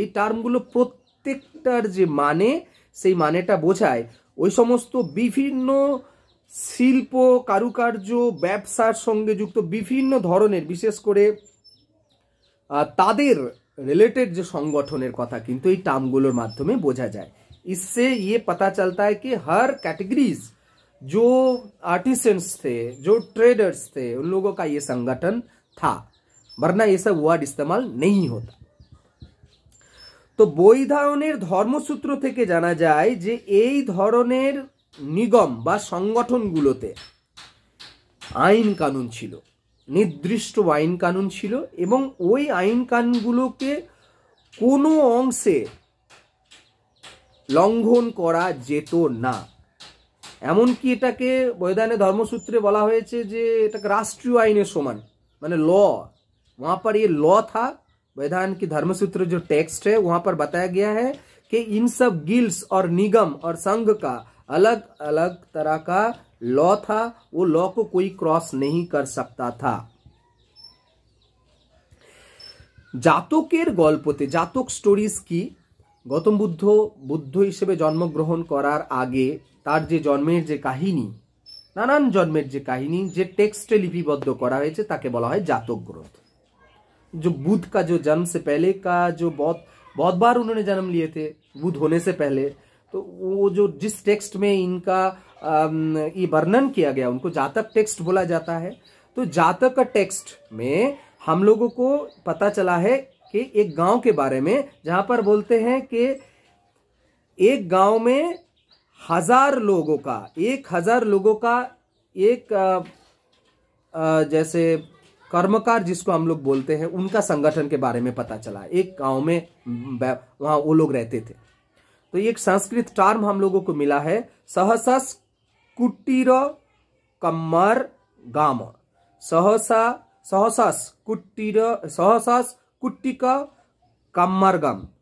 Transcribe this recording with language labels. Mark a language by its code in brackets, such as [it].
[bn] এই টার্মগুলো প্রত্যেকটার যে মানে, সেই মানেটা বোঝায় ওই সমস্ত বিভিন্ন শিল্প, কারুকার্য, ব্যবসার সঙ্গে যুক্ত বিভিন্ন ধরনের, বিশেষ করে তাদের [hi] रिलेटेड जो [bn] संगठনের কথা কিন্তু এই টার্মগুলোর মাধ্যমে বোঝা যায়। [hi] इससे ये पता चलता है कि हर कैटेगरीज जो आर्टिसंस थे, जो ट्रेडर्स थे, उन लोगों का ये संगठन था, वरना ये सब वर्ड इस्तेमाल नहीं होता। [bn] तो বৈধায়নের ধর্মসূত্র থেকে জানা যায় যে এই ধরনের নিগম বা সংগঠনগুলোতে আইন কানুন ছিল, নির্দিষ্ট আইন কানুন ছিল, এবং ওই আইন কানুনগুলোকে কোনো অংশে লঙ্ঘন করা যেত না। এমনকি এটাকে বৈধায়নের ধর্মসূত্রে বলা হয়েছে যে এটাকে রাষ্ট্রীয় আইনের সমান, মানে ল। [hi] वहाँ पर ये लॉ था। वैधायन की धर्मसूत्र जो टेक्स्ट है वहाँ पर बताया गया है कि इन सब गिल्ड्स और निगम और संघ का अलग अलग तरह का लॉ था, वो लॉ को कोई क्रॉस नहीं कर सकता था। [bn] জাতকের গল্পতে, জাতক স্টোরিজ কি? গৌতম বুদ্ধ হিসেবে জন্মগ্রহণ করার আগে তার যে জন্মের যে কাহিনী, নানান জন্মের যে কাহিনী যে টেক্সটে লিপিবদ্ধ করা হয়েছে তাকে বলা হয় জাতক গ্রন্থ। [hi] जो बुद्ध का जो जन्म से पहले का जो बहुत बार उन्होंने जन्म लिए थे बुद्ध होने से पहले, तो वो जो जिस टेक्स्ट में इनका ये वर्णन किया गया उनको जातक टेक्स्ट बोला जाता है। तो जातक का टेक्स्ट में हम लोगों को पता चला है कि एक गांव के बारे में, जहां पर बोलते हैं कि एक गांव में 1000 लोगों का, 1000 लोगों का एक जैसे कर्मकार जिसको हम लोग बोलते हैं, उनका संगठन के बारे में पता चला। एक गांव में वहां वो लोग रहते थे। तो ये एक संस्कृत टर्म हम लोगों को मिला है, सहसस कुटीर कम्मर गाम। [pi] सहसस कुट्टिका কাম্মার গাম।